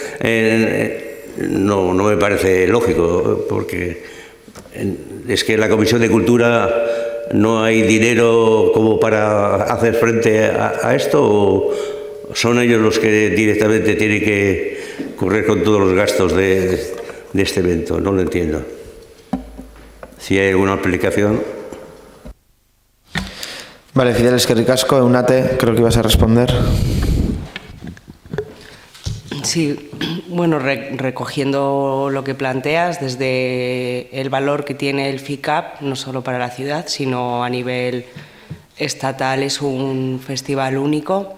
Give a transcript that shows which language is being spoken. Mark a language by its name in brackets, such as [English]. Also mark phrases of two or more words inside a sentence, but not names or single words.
[Spanish] No me parece lógico, porque es que en la Comisión de Cultura no hay dinero como para hacer frente a esto, o son ellos los que directamente tienen que correr con todos los gastos de este evento. No lo entiendo. Si hay alguna explicación. Vale, Fidel, [Basque] eskerrik asko. [Spanish] Eunate, creo que ibas a responder. Sí, bueno, recogiendo lo que planteas, desde el valor que tiene el FICAP, no solo para la ciudad, sino a nivel estatal, es un festival único.